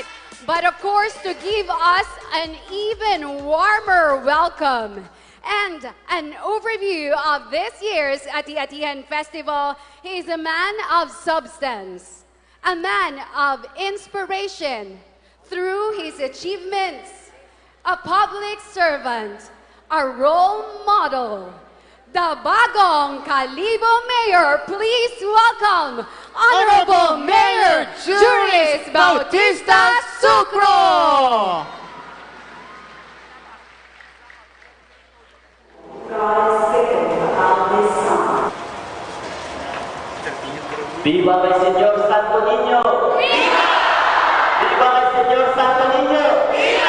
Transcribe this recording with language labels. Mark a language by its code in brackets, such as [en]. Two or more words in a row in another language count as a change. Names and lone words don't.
[en] But of course, to give us an even warmer welcome and an overview of this year's Ati-Atihan Festival, he is a man of substance, a man of inspiration through his achievements, a public servant, a role model. The Bagong Calibo Mayor, please welcome Honorable Mayor Juris Bautista Sucro. [es] ¡Viva el Señor Santo Niño! ¡Viva! ¡Viva el Señor Santo Niño! ¡Viva!